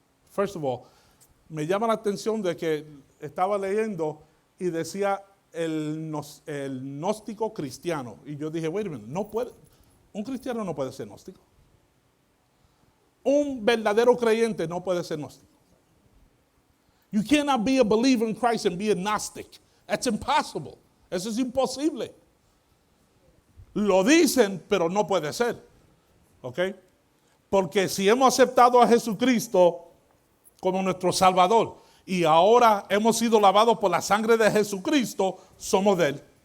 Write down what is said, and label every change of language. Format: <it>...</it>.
<en>First of all,</en> <es>me llama la atención de que estaba leyendo y decía el gnóstico cristiano. Y yo dije,</es> <en>wait a minute,</en> <es>no puede, un cristiano no puede ser gnóstico. Un verdadero creyente no puede ser gnóstico.</es> <en>You cannot be a believer in Christ and be a Gnostic. That's impossible.</en> <es>Eso es imposible. Lo dicen, pero no puede ser. ¿Ok? Porque si hemos aceptado a Jesucristo como nuestro Salvador y ahora hemos sido lavados por la sangre de Jesucristo, somos de Él.</es>